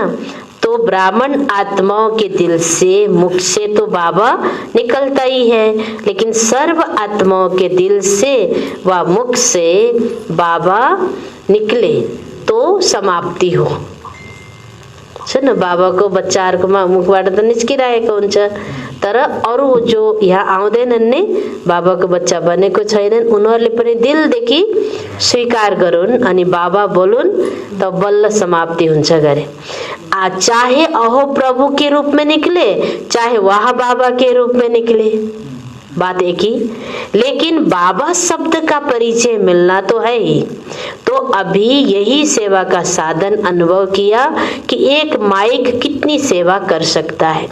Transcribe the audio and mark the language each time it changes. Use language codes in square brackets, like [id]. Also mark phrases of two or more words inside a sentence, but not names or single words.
[hi] तो ब्राह्मण आत्माओं के दिल से, मुख से तो बाबा निकलता ही है, लेकिन सर्व आत्माओं के दिल से व मुख से बाबा निकले तो समाप्ति हो। [ne] सुन, बाबाको बच्चाहरूको मुखबाट त निस्किरहेको हुन्छ, तर अरू जो यहाँ आउँदैनन् नि, बाबाको बच्चा बनेको छैनन्, उनीहरूले पनि दिलदेखि स्वीकार गरून् अनि बाबा बोलुन्, त बल्ल समाप्ति हुन्छ गरे। [hi] चाहे अहो प्रभु के रूप में निकले, चाहे वाह बाबा के रूप में निकले, बात एक ही। लेकिन बाबा शब्द का परिचय मिलना तो है ही। तो अभी यही सेवा का साधन अनुभव किया कि एक माइक कितनी सेवा कर सकता है।